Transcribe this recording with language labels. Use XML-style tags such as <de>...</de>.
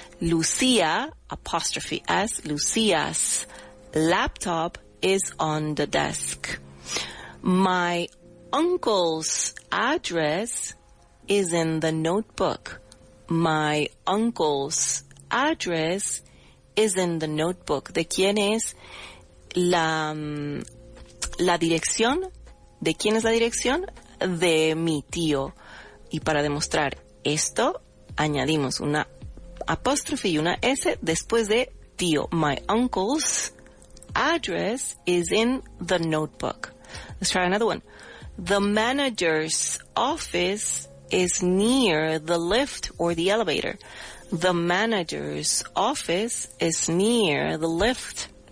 <en>Lucia, apostrophe S, Lucia's laptop is on the desk. My uncle's address is in the notebook. My uncle's address is in the notebook.</en> <es>¿De quién es la dirección? ¿De quién es la dirección? De mi tío. Y para demostrar esto, añadimos una apóstrofe y una S después de tío.</es> <en>My uncle's address is in the notebook. Let's try another one. The manager's office is near the lift or the elevator. The manager's office is near the lift.</en>